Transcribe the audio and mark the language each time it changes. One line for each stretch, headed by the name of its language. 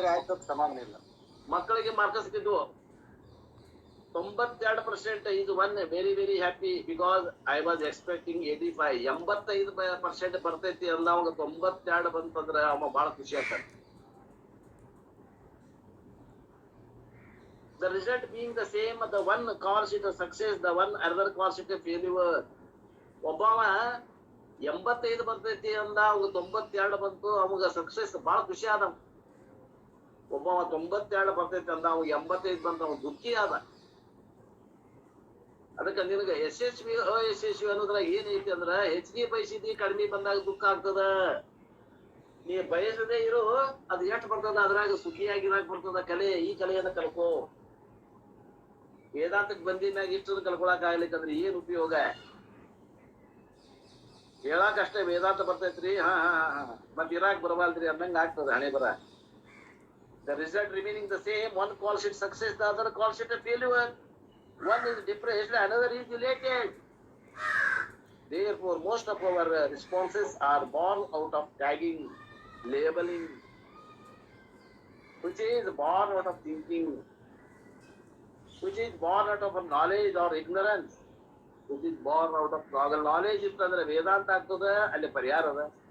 Kannada: ಆಯ್ತು, ಸಮಾನ ಇಲ್ಲ. ಮಕ್ಕಳಿಗೆ ಮಾರ್ಕಸ್ ಸಿಕ್ಕಿದ್ವು 92%.
English: ಇದು one very very happy because I was expecting 85.
Kannada: 85% ಬರ್ತೈತಿ ಅಂದ ಅವಾಗ 92 ಬಂತಂದ್ರ ಅವ ಬಹಳ ಖುಷಿ ಆಗ್ತಾನೆ.
English: The result being the same, the one calls it a success, the one other calls it a failure.
Kannada: ಒಬ್ಬವ 85 ಬರ್ತೈತಿ ಅಂದ, ಅವಾಗ 92 ಬಂತು, ಅವಾಗ ಸಕ್ಸೆಸ್ ಬಹಳ ಖುಷಿ ಆದ. ಒಬ್ಬವ 92 ಬರ್ತೈತಿ ಅಂದ, ಅವಾಗ 85 ಬಂತ, ಅವ ದುಃಖಿ ಆದ. ಅದಕ್ಕೆ ನಿನಗ ಯಶಸ್ವಿ ಅಯಶಸ್ವಿ ಅನ್ನೋದ್ರಾಗ ಏನೈತಿ ಅಂದ್ರ, ಹೆಚ್ಚಿಗೆ ಬಯಸಿದಿ ಕಡಿಮೆ ಬಂದಾಗ ದುಃಖ ಆಗ್ತದ. ನೀ ಬಯಸದೇ ಇರೋ, ಅದು ಎಷ್ಟು ಬರ್ತದ ಅದ್ರಾಗ ಸುಖಿಯಾಗಿರಾಕ್ ಬರ್ತದ. ಈ ಕಲೆಯನ್ನ ಕಲ್ಕೋ. ವೇದಾಂತಕ್ಕೆ ಬಂದಿದ್ಮ್ಯಾಗ ಇಷ್ಟನ್ನು ಕಲ್ಕೊಳಕ್ ಆಗ್ಲಿಕ್ಕಂದ್ರೆ ಏನ್ ಉಪಯೋಗ? ಹೇಳಾಕಷ್ಟೇ ವೇದಾಂತ ಬರ್ತೈತ್ರಿ, ಮತ್ ಇರಾಕ್ ಬರವಲ್ದ್ರಿ ಅನ್ನಂಗ ಆಗ್ತದ ಹಣೆ ಬರ.
English: The result remaining the same, one calls it success, the other calls it a failure. One is depressed, another is elated. They therefore most of our responses are born out of tagging, labeling, which is born out of thinking, which is born out of knowledge or ignorance, which is born out of knowledge
Kannada: ಇತ್ತಂದ್ರೆ ವೇದಾಂತ ಆಗ್ತದ, ಅಲ್ಲಿ ಪರಿಹಾರ ಅದ.